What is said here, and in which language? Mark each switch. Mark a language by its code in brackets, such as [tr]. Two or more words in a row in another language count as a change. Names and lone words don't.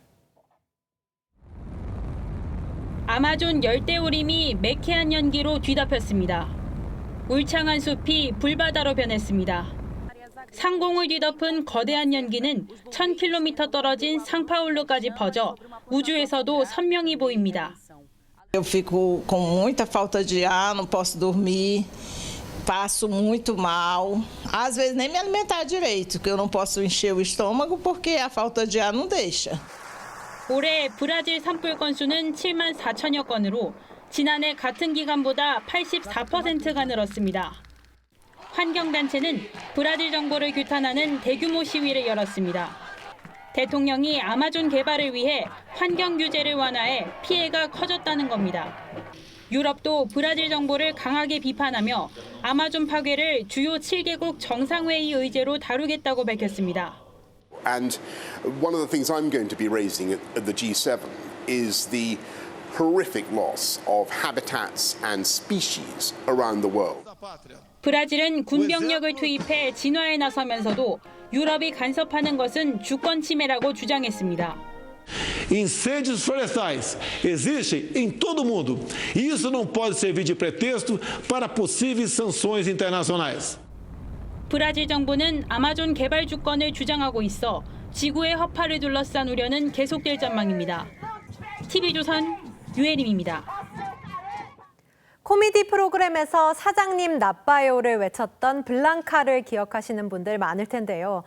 [ko] 아마존 열대우림이 매캐한 연기로 뒤덮였습니다. 울창한 숲이 불바다로 변했습니다. 상공을 뒤덮은 거대한 연기는 1,000km 떨어진 상파울루까지 퍼져 우주에서도 선명히 보입니다. [pt] Eu fico com muita falta de ar, não posso dormir. Passo muito mal. Às vezes nem me alimentar direito, que eu não posso encher o estômago porque a falta de ar não deixa. [ko] 올해 브라질 산불 건수는 7만 4천여 건으로 지난해 같은 기간보다 84%가 늘었습니다. 환경단체는 브라질 정부를 규탄하는 대규모 시위를 열었습니다. 대통령이 아마존 개발을 위해 환경 규제를 완화해 피해가 커졌다는 겁니다. 유럽도 브라질 정부를 강하게 비판하며 아마존 파괴를 주요 7개국 정상회의 의제로 다루겠다고 밝혔습니다. [en] And one of the things I'm going to be raising at the G7 is the horrific loss of habitats and species around the world. [ko] 브라질은 군병력을 투입해 진화에 나서면서도 유럽이 간섭하는 것은 주권 침해라고 주장했습니다. [pt] Incêndios florestais existem em todo o mundo. E isso não pode servir de pretexto para possíveis sanções internacionais. [ko] 브라질 정부는 아마존 개발 주권을 주장하고 있어 지구의 허파를 둘러싼 우려는 계속될 전망입니다. TV조선 유혜림입니다. 코미디 프로그램에서 사장님 나빠요를 외쳤던 블랑카를 기억하시는 분들 많을 텐데요.